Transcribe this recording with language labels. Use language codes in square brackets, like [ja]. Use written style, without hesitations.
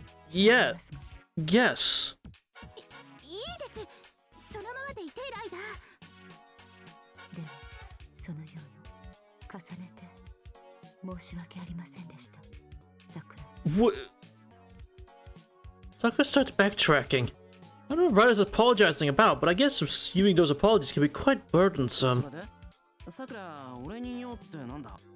[en] Yeah. Yes. [ja] いいです。そのままでいて、ライダー。でもそのように重ねて申し訳ありませんでした、さくら。 [en] What? Sakura starts backtracking. I don't know what Ryder's apologizing about, but I guess receiving those apologies can be quite burdensome. [ja] さくら、俺に言おうってなんだ？